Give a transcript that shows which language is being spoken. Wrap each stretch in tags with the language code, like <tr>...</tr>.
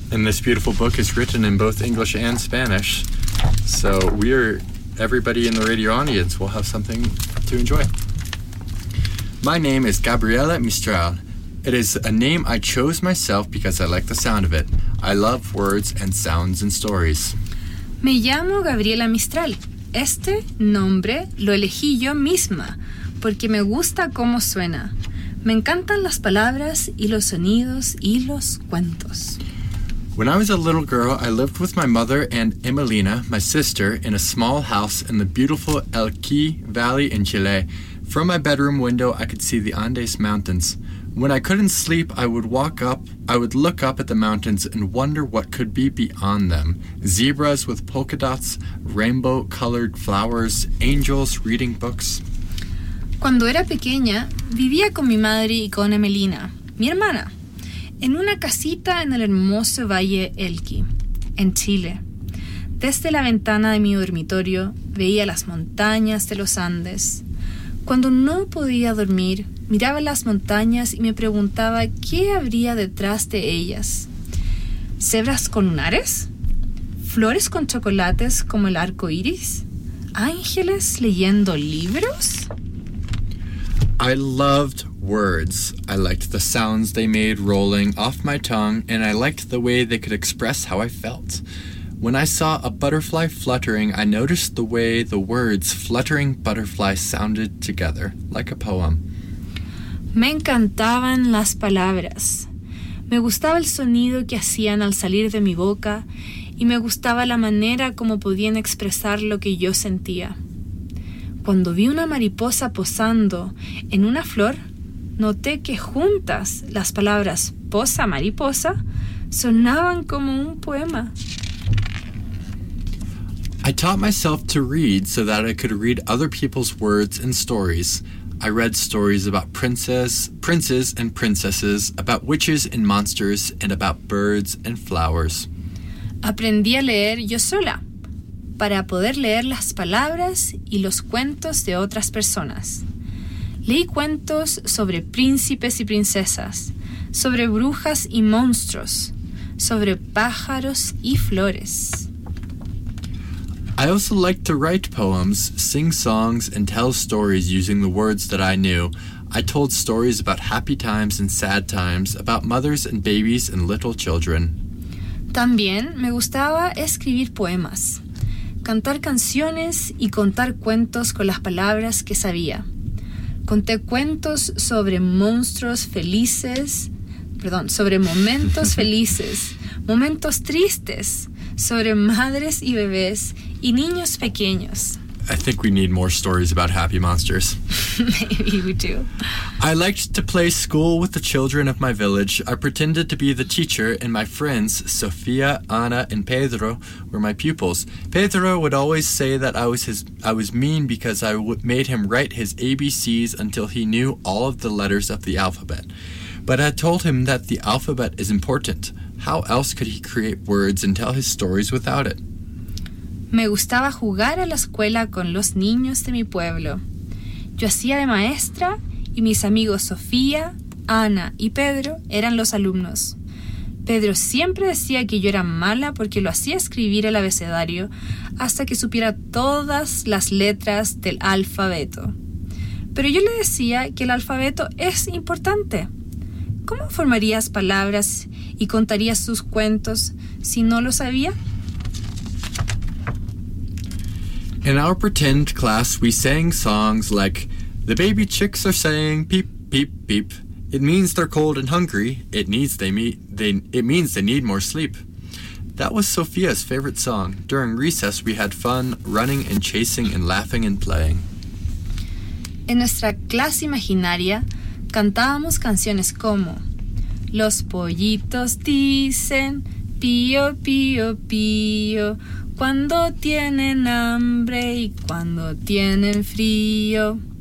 <en>And this beautiful book is written in both English and Spanish. So everybody in the radio audience will have something to enjoy. My name is Gabriela Mistral. It is a name I chose myself because I like the sound of it. I love words and sounds and stories.</en> <es>Me llamo Gabriela Mistral. Este nombre lo elegí yo misma porque me gusta cómo suena. Me encantan las palabras y los sonidos y los cuentos.</es> <en>When I was a little girl, I lived with my mother and Emelina, my sister, in a small house in the beautiful Elqui Valley in Chile. From my bedroom window, I could see the Andes Mountains. When I couldn't sleep, I would look up at the mountains and wonder what could be beyond them. Zebras with polka dots, rainbow-colored flowers, angels reading books.</en> <es>Cuando era pequeña, vivía con mi madre y con Emelina, mi hermana, en una casita en el hermoso Valle Elqui, en Chile. Desde la ventana de mi dormitorio, veía las montañas de los Andes. Cuando no podía dormir, miraba las montañas y me preguntaba qué habría detrás de ellas. ¿Cebras con lunares? ¿Flores con chocolates como el arco iris? ¿Ángeles leyendo libros?</es> <en>I loved words. I liked the sounds they made rolling off my tongue, and I liked the way they could express how I felt. When I saw a butterfly fluttering, I noticed the way the words fluttering butterfly sounded together, like a poem.</en> <es>Me encantaban las palabras. Me gustaba el sonido que hacían al salir de mi boca, y me gustaba la manera como podían expresar lo que yo sentía. Cuando vi una mariposa posando en una flor, noté que juntas las palabras posa mariposa sonaban como un poema.</es> <en>I taught myself to read so that I could read other people's words and stories. I read stories about princes and princesses, about witches and monsters, and about birds and flowers.</en> <es>Aprendí a leer yo sola, para poder leer las palabras y los cuentos de otras personas. Leí cuentos sobre príncipes y princesas, sobre brujas y monstruos, sobre pájaros y flores.</es> <en>I also liked to write poems, sing songs, and tell stories using the words that I knew. I told stories about happy times and sad times, about mothers and babies and little children.</en> <es>También me gustaba escribir poemas, cantar canciones y contar cuentos con las palabras que sabía. Conté cuentos sobre momentos felices, momentos tristes, sobre madres y bebés y niños pequeños.</es> <en>I think we need more stories about happy monsters. Maybe we do. I liked to play school with the children of my village. I pretended to be the teacher, and my friends, Sofia, Ana, and Pedro, were my pupils. Pedro would always say that I was mean because I made him write his ABCs until he knew all of the letters of the alphabet. But I told him that the alphabet is important. How else could he create words and tell his stories without it?</en> <es>Me gustaba jugar a la escuela con los niños de mi pueblo. Yo hacía de maestra y mis amigos Sofía, Ana y Pedro eran los alumnos. Pedro siempre decía que yo era mala porque lo hacía escribir el abecedario hasta que supiera todas las letras del alfabeto. Pero yo le decía que el alfabeto es importante. ¿Cómo formarías palabras y contarías sus cuentos si no lo sabía?</es> <en>In our pretend class, we sang songs like The baby chicks are saying peep, peep, peep. It means they're cold and hungry. It means they need more sleep. That was Sophia's favorite song. During recess, we had fun running and chasing and laughing and playing.</en> <es>En nuestra clase imaginaria, cantábamos canciones como Los pollitos dicen pío, pío, pío cuando tienen hambre y cuando tienen frío.</es>